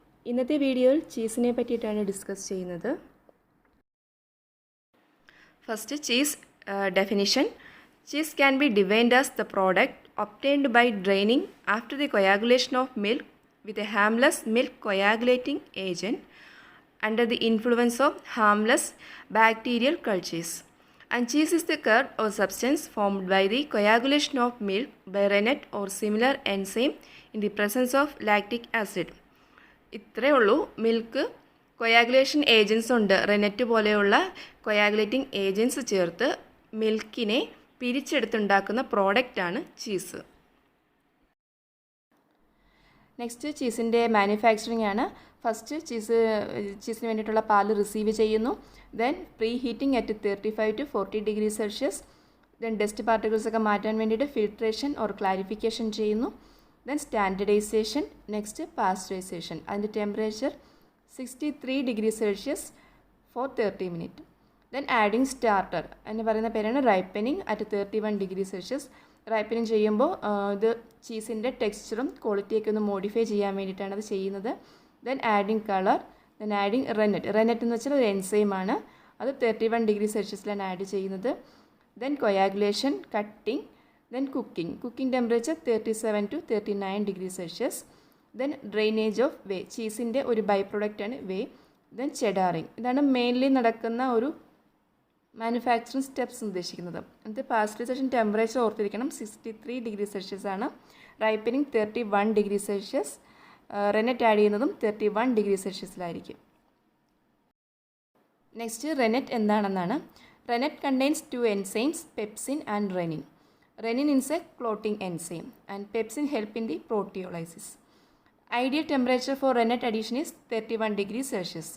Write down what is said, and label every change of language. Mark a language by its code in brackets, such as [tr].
[ml] ഇന്നത്തെ വീഡിയോയിൽ ചീസിനെ പറ്റിയിട്ടാണ് ഡിസ്കസ് ചെയ്യുന്നത്. [en] First cheese definition. Cheese can be defined as the product obtained by draining after the coagulation of milk with a harmless milk coagulating agent under the influence of harmless bacterial cultures. And cheese is the curd or substance formed by the coagulation of milk by rennet or similar enzyme in the presence of lactic acid. [ml] ഇത്രയേ ഉള്ളൂ. Milk coagulation agents ഉണ്ട്. Rennet പോലെയുള്ള coagulating agents ചേർത്ത് മിൽക്കിനെ പിരിച്ചെടുത്തുണ്ടാക്കുന്ന പ്രോഡക്റ്റാണ് cheese. Next ചീസിൻ്റെ manufacturing ആണ്. First ചീസിന് വേണ്ടിയിട്ടുള്ള പാല് receive ചെയ്യുന്നു. [en] Then preheating at 35 to 40 degree Celsius. [ml] Then dust particles ഒക്കെ മാറ്റാൻ വേണ്ടിയിട്ട് ഫിൽട്രേഷൻ ഓർ ക്ലാരിഫിക്കേഷൻ ചെയ്യുന്നു. [en] Then standardization, next pasteurization. And the temperature 63 degrees Celsius for 30 minutes. Then adding starter. And [ml] പറയുന്ന പേരാണ് [en] ripening at 31 degrees Celsius. [ml] Ripening ചെയ്യുമ്പോൾ ഇത് ചീസിൻ്റെ ടെക്സ്ചറും ക്വാളിറ്റിയൊക്കെ ഒന്ന് modify ചെയ്യാൻ വേണ്ടിയിട്ടാണ് അത് ചെയ്യുന്നത്. [en] Then adding color. Then adding rennet. [ml] Rennet എന്ന് വെച്ചാൽ ഒരു എൻസൈമാണ്. അത് 31 degrees Celsiusലാണ് ആഡ് ചെയ്യുന്നത്. [en] Then coagulation, cutting. Then cooking temperature 37 to 39 degrees Celsius. Then drainage of whey. [ml] ചീസിൻ്റെ ഒരു ബൈ പ്രൊഡക്റ്റ് ആണ് whey. [en] Then cheddaring. [ml] ഇതാണ് മെയിൻലി നടക്കുന്ന ഒരു മാനുഫാക്ചറിങ് സ്റ്റെപ്സ് ഉദ്ദേശിക്കുന്നത്. എന്നിട്ട് പാസ്റ്ററൈസേഷൻ ടെമ്പറേച്ചർ ഓർത്തിരിക്കണം, 63 ഡിഗ്രി സെൽഷ്യസ് ആണ്. Ripening 31 degree Celsius. Rennet add ചെയ്യുന്നതും 31 ഡിഗ്രി സെൽഷ്യസിലായിരിക്കും. നെക്സ്റ്റ് റെനറ്റ് എന്താണെന്നാണ്. [en] Rennet contains 2 enzymes, pepsin and renin. Renin is a clotting enzyme and pepsin help in the proteolysis. Ideal temperature for rennet addition is 31 degrees Celsius.